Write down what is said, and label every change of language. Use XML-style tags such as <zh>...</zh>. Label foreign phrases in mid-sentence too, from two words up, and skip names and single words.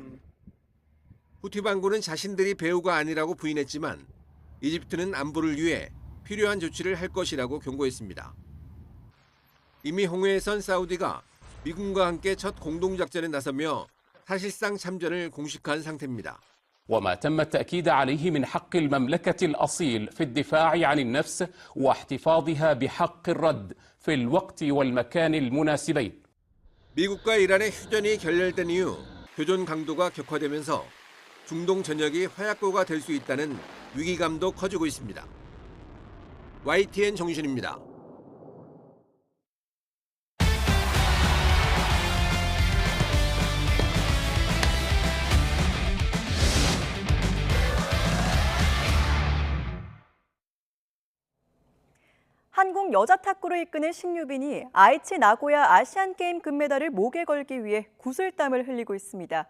<ko>후티 반군은 자신들이 배후가 아니라고 부인했지만 이집트는 안보를 위해 필요한 조치를 할 것이라고 경고했습니다. 이미 홍해에선 사우디가 미군과 함께 첫 공동작전에 나서며 사실상 참전을 공식화한 상태입니다.</ko> <ar>وما تم التأكيد عليه من حق المملكة الأصيل في الدفاع عن النفس واحتفاظها بحق الرد في الوقت والمكان المناسبين.</ar> <ko>미국과 이란의 휴전이 결렬된 이후 교전 강도가 격화되면서 중동 전역이 화약고가 될 수 있다는 위기감도 커지고 있습니다. YTN 정신입니다. 한국 여자 탁구를 이끄는 신유빈이 아이치 나고야 아시안게임 금메달을 목에 걸기 위해 구슬땀을 흘리고 있습니다.</ko>